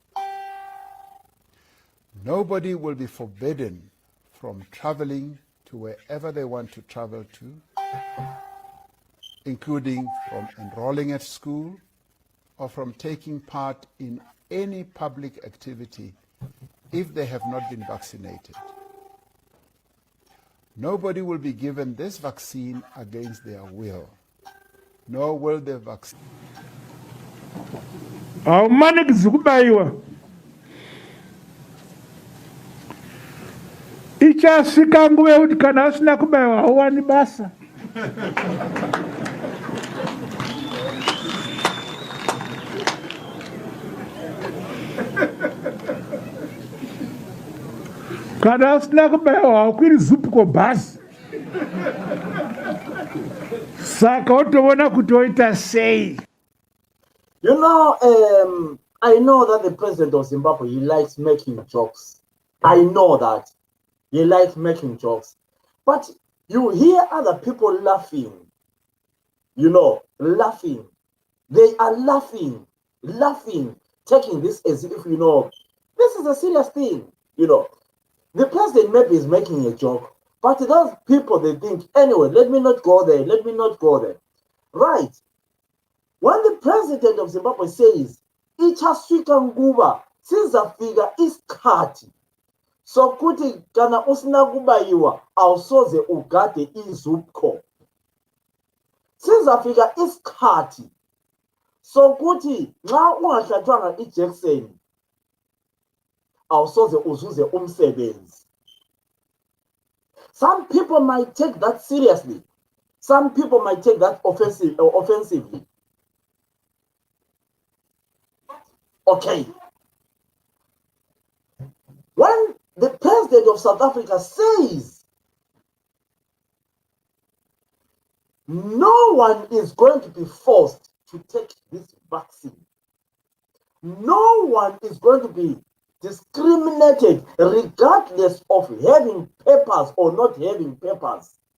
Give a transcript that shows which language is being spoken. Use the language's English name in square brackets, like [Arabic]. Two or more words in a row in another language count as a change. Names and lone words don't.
[English] Nobody will be forbidden from traveling to wherever they want to travel to, including from enrolling at school or from taking part in any public activity if they have not been vaccinated. Nobody will be given this vaccine against their will, nor will the vaccine. [Shona] Awumani kubayiwa ichasvika nguva yekuti kana usina kubayiwa hauwani basa. Kana usina kubayiwa haukwiri zupko bhasi. Saka utoona kuti oita sei. [English] You know, I know that the president of Zimbabwe, he likes making jokes. I know that you like making jokes, but you hear other people laughing, laughing. They are laughing, taking this as if, this is a serious thing. The president maybe is making a joke, but those people, they think, anyway, let me not go there. Right. When the president of Zimbabwe says, [Shona] ichasvika nguva [North Ndebele] sizafika isikhathi sokuthi [Shona] kana usina kubayiwa [North Ndebele] awusoze ugade izupco, sizafika isikhathi sokuthi nxa ungahlatshwanga ijekiseni awusoze uzuze umsebenzi. [English] Some people might take that seriously. Some people might take that offensively. Okay. When the president of South Africa says no one is going to be forced to take this vaccine, no one is going to be discriminated regardless of having papers or not having papers.